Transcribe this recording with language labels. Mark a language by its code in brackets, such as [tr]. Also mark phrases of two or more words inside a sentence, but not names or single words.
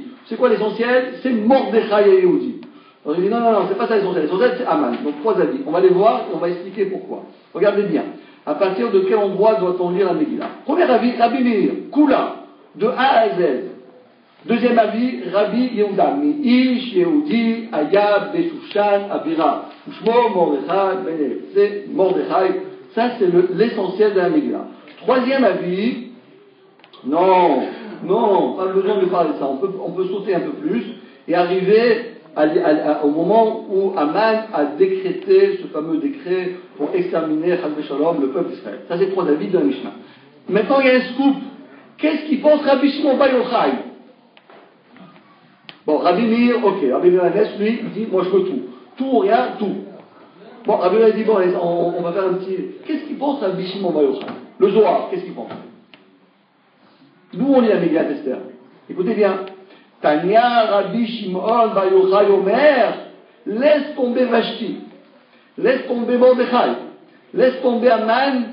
[fr] C'est quoi l'essentiel? C'est Mordechai et Yehudi. Alors il dit, non, c'est pas ça l'essentiel. L'essentiel c'est Aman. Donc 3 avis. On va les voir et on va expliquer pourquoi. Regardez bien. À partir de quel endroit doit-on lire la Megillah? Premier avis, Rabbi Meir, Kula, de A à Z. Deuxième avis, [he] Rabbi Yehuda, איש יהודי, היה, בשושן, הבירה, ושמו, מרדכי, בן. [fr] C'est Mordechai. Ça, c'est l'essentiel de la Megillah. Troisième avis, non, pas besoin de parler de ça. On peut sauter un peu plus et arriver au moment où Aman a décrété ce fameux décret pour exterminer [he] חס ושלום, [fr] le peuple d'Israël. Ça, c'est trois avis de la Mishnah. Maintenant, il y a un scoop. Qu'est-ce qu'il pense Rabbi Shimon Bar Yochai? Bon, Rabbi Meir, ok. Rabbi Meir, lui, il dit, moi je veux tout. Tout ou rien, tout. Bon, Rabbi Meir dit, bon, on va faire un petit... Qu'est-ce qu'il pense Rabbi Shimon Bar Yochai? Le Zohar, qu'est-ce qu'il pense? D'où on lit la Megillat Esther? Écoutez bien. [he] תניא רבי שמעון בר יוחאי אומר, [fr] laisse tomber Vashti, laisse tomber Mordechai, laisse tomber Aman.